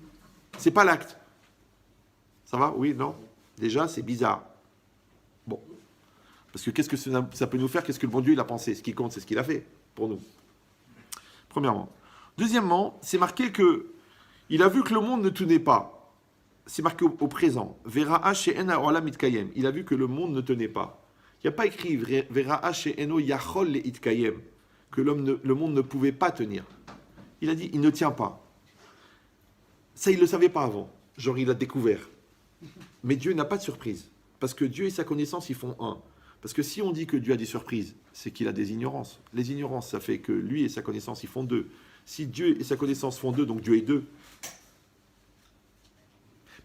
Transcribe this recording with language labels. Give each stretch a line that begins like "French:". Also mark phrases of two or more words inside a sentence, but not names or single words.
French: C'est pas l'acte. Ça va? Oui? Non? Déjà, c'est bizarre. Bon. Parce que qu'est-ce que ça peut nous faire? Qu'est-ce que le bon Dieu il a pensé? Ce qui compte, c'est ce qu'il a fait pour nous. Premièrement. Deuxièmement, c'est marqué que il a vu que le monde ne tenait pas. C'est marqué au présent.
Hebrew: וירא שאין העולם מתקיים.
French: Il a vu que le monde ne tenait pas. Il n'y a pas écrit
Hebrew: וירא שאינו יכול להתקיים,
French: que le monde ne pouvait pas tenir. Il a dit il ne tient pas. Ça, il ne le savait pas avant. Genre, il a découvert. Mais Dieu n'a pas de surprise. Parce que Dieu et sa connaissance, ils font un. Parce que si on dit que Dieu a des surprises, c'est qu'il a des ignorances. Les ignorances, ça fait que lui et sa connaissance, ils font deux. Si Dieu et sa connaissance font deux, donc Dieu est deux.